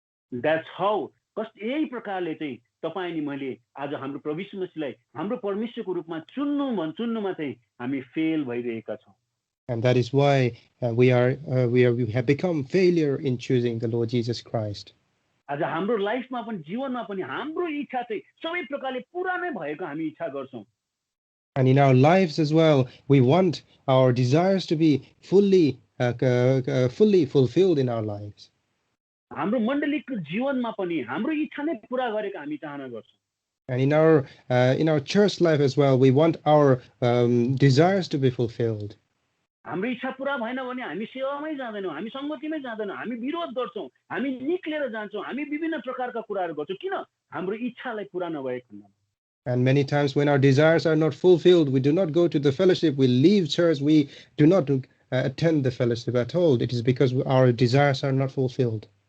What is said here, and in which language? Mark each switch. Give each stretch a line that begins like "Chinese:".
English: That's how,
Nepali: यही प्रकारले चाहिँ तपाईं अनि मैले आज हाम्रो प्रभु यीशु मसीहलाई हाम्रो परमेश्वरको रूपमा चुन्नुमा चाहिँ हामी फेल भइरहेका छौँ।
English: And that is why we have become failure in choosing the Lord Jesus Christ.
Nepali: आज हाम्रो लाइफमा पनि जीवनमा पनि हाम्रो इच्छा चाहिँ सबै प्रकारले पूरा नै भएको हामी इच्छा गर्छौँ।
English: And in our lives as well, we want our desires to be fully fulfilled in our lives.
Nepali: हाम्रो मण्डलीको जीवनमा पनि हाम्रो इच्छा नै पूरा गरेको हामी चाहना गर्छौँ।
English: And in our church life as well, we want our desires to be fulfilled.
Nepali: हाम्रो इच्छा पूरा भएन भने हामी सेवामै जाँदैनौँ, हामी संगतिमै जाँदैनौँ, हामी विरोध गर्छौँ, हामी निक्लेर जान्छौँ, हामी विभिन्न प्रकारका कुराहरू गर्छौँ, किन हाम्रो इच्छालाई पूरा नभएको खण्डमा।
English: And many times when our desires are not fulfilled, we do not go to the fellowship, we leave church, we do not attend the fellowship at all. It is because our desires are not fulfilled.